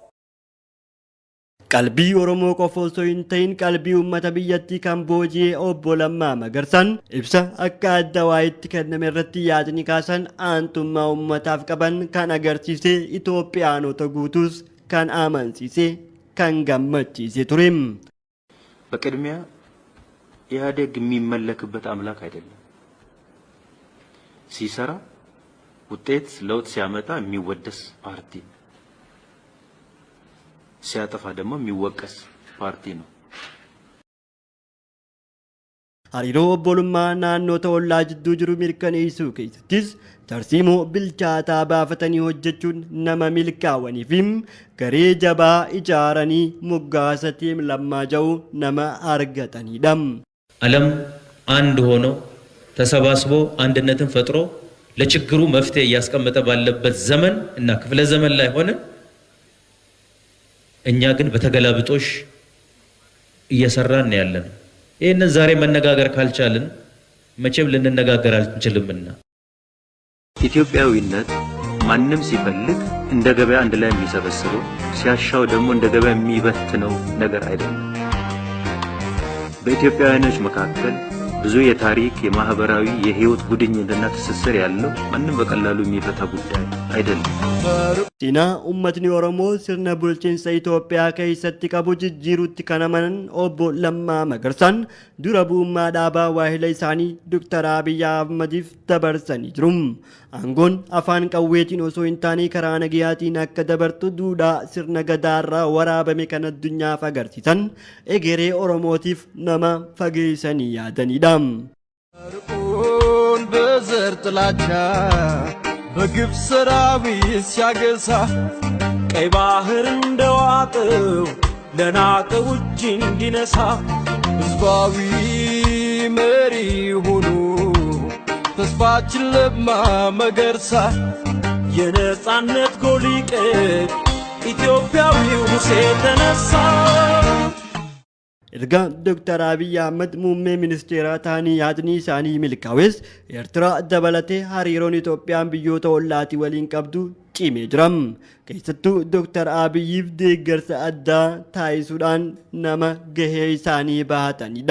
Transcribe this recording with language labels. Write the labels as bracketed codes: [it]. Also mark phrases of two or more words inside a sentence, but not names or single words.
[om] Qalbii Oromoo qofa osoo hin ta'in qalbii uummata biyyattii kan booji'ee obbo Lammaa Magarsaan ibsa akka adda waa'itti kenname irratti yaadni kaasan aantummaa uummataaf qaban kan agarsiise Itoophiyaanota guutuus kan amansiise kan gammachiise ture. [am] በቅድሚያ ኢህአዴግ የሚመለክበት አምላክ አይደለም። ሲሰራ ውጤት ለውጥ ሲያመጣ የሚወደስ ፓርቲ ነው። ሲያጠፋ ደግሞ የሚወቀስ ፓርቲ ነው። [om] Hariiroo obbolummaa naannoo ta'ollaa jidduu jiru mirkaneessuu keessattis tarsiimoo bilchaataa baafatanii hojjechuun nama milkaa'anii fi garee jabaa ijaaranii moggaasa tiim Lammaa jedhu nama argatanidha. [am] ዓለም አንድ ሆኖ ተሰባስቦ አንድነትን ፈጥሮ ለችግሩ መፍትሄ እያስቀመጠ ባለበት ዘመን እና ክፍለ ዘመን ላይ ሆነ እኛ ግን በተገላብጦሽ እየሰራን ነው ያለነው። ይሄንን ዛሬ መነጋገር ካልቻልን መቼም ልንነጋገር አንችልምና ኢትዮጵያዊነት ማንም ሲፈልግ እንደ ገበያ አንድ ላይ የሚሰበስበው ሲያሻው ደግሞ እንደ ገበያ የሚበትነው ነገር አይደለም። በኢትዮጵያውያኖች መካከል ብዙ የታሪክ የማህበራዊ የህይወት ጉድኝትና ትስስር ያለው ማንም በቀላሉ የሚፈታ ጉዳይ አይደለም። [om] Siinaa uummatni Oromoo sirna bulchiinsa Itoophiyaa keessatti qabu jijjiiruutti kan amanan obbo Lammaa Magarsaan dura bu'ummaa dhaabaa waahila isaanii Dr. Abiyyi Ahmadiif dabarsanii jiru. Aangoon afaan qawweetiin osoo hin taane karaa nagayaatiin akka dabartu duudhaa sirna gadaarraa waraabame kan addunyaaf agarsiisan egeree Oromootiif nama fageessanii yaadanidha. [am] በዘር ጥላቻ በግፍ ሰራዊት ሲያገሳ ቀይ ባህር እንደዋጠው ለናቀው እጅ እንዲነሳ ህዝባዊ መሪ ሆኖ ተስፋችን ለማ መገርሳ የነጻነት ጎሊቀት ኢትዮጵያዊው ሙሴ ተነሳ። [om] Erga Dr. Abiyyi Ahmad muummee ministeeraa ta'anii yaadni isaanii milkaa'es Eertiraa dabalatee hariiroon Itoophiyaan biyyoota ollaatii waliin qabdu cimee jira. Keessattuu Dr. Abiyyiif deeggarsa addaa taasisuudhaan nama gahee isaanii bahatanidha.